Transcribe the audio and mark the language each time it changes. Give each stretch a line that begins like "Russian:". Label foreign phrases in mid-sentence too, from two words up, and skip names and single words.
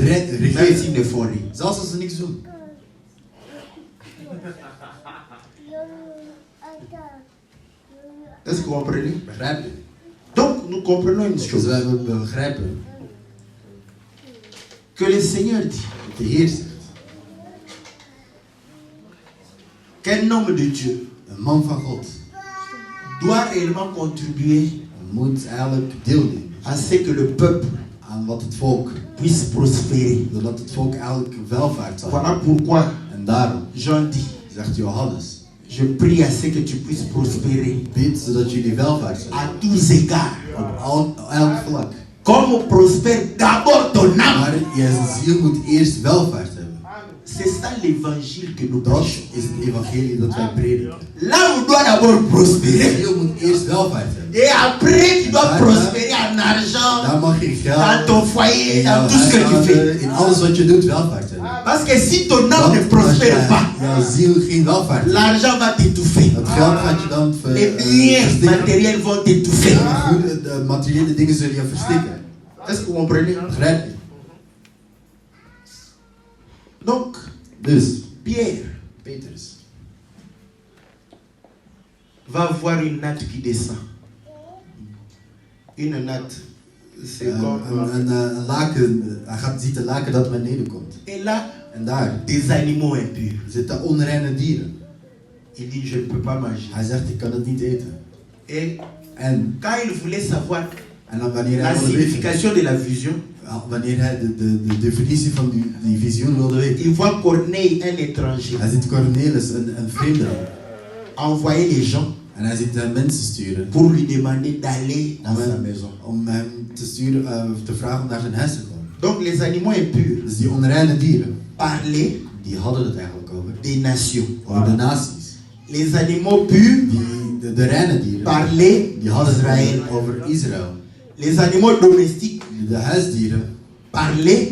French: Même
Dutch: regeren.
French: s'ils ne font rien.
Dutch: Zelfs als ze niks doen.
French: Est-ce que vous comprenez?
Dutch: Begrijp je?
French: Donc nous comprenons une
Dutch: Dus
French: chose.
Dutch: wij begrijpen
French: Que le Seigneur dit
Dutch: dat de Heer zegt.
French: qu'un homme de Dieu
Dutch: Een man van God
French: doit réellement contribuer
Dutch: moet eigenlijk deelnemen
French: à ce que le peuple
Dutch: aan wat het volk,
French: puisse prospérer.
Dutch: zodat het volk eigenlijk welvaart zal
French: Voilà
Dutch: hebben.
French: pourquoi
Dutch: En daarom
French: Jean dit,
Dutch: zegt Johannes,
French: je prie à ce que tu puisses prospérer
Dutch: bid zodat jullie welvaart zullen
French: à
Dutch: hebben.
French: tous égards.
Dutch: Op elk vlak.
French: Comme prospère d'abord ton âme.
Dutch: Maar je ziel moet eerst welvaart hebben.
French: C'est ça l'évangile que nous
Dutch: Dat
French: prêchons.
Dutch: is het evangelie dat wij prediken.
French: L'âme doit d'abord
Dutch: Je
French: prospérer.
Dutch: ziel moet eerst welvaart hebben.
French: Et après, tu dois prospérer en argent,
Dutch: Daar mag je
French: dans
Dutch: geld,
French: ton foyer,
Dutch: in
French: dans
Dutch: jouw
French: tout ce que tu fais.
Dutch: huishouden, in alles wat je doet welvaart hebben.
French: Parce que si ton âme ne
Dutch: Want als
French: prospère pas,
Dutch: jouw ziel geen welvaart heeft,
French: l'argent va t'étouffer.
Dutch: het geld gaat je dan
French: Les biens
Dutch: verstikken.
French: matériels vont t'étouffer.
Dutch: De materiële dingen zullen je verstikken.
French: Est-ce que vous comprenez?
Dutch: Begrijp je?
French: Donc,
Dutch: Dus,
French: Pierre
Dutch: Petrus
French: va voir une natte qui descend. Une natte, c'est comme...
Dutch: een laken, ziet een laken dat beneden komt.
French: Et là,
Dutch: En daar
French: des animaux impurs.
Dutch: zitten onreine dieren.
French: Il dit, je ne peux pas manger.
Dutch: Hij zegt, ik kan het niet eten.
French: Et
Dutch: En
French: quand il voulait savoir
Dutch: dan wanneer
French: la
Dutch: hij wilde weten,
French: signification de la vision,
Dutch: wanneer hij de definitie van die visioen wilde weten.
French: il voit Corneille, un étranger,
Dutch: Hij ziet Cornelis, een vreemdeling.
French: envoyer les gens
Dutch: En hij ziet mensen sturen
French: pour lui demander d'aller dans sa maison.
Dutch: om hem te sturen, te vragen om naar zijn huis te komen.
French: Donc les animaux impurs
Dutch: Dus die onreine dieren,
French: parlaient
Dutch: die hadden het eigenlijk over.
French: des nations.
Dutch: Over de naties.
French: Les animaux purs
Dutch: De reine dieren,
French: parlaient
Dutch: die hadden
French: d'Israël.
Dutch: het over Israël.
French: Les animaux domestiques
Dutch: De huisdieren
French: parlaient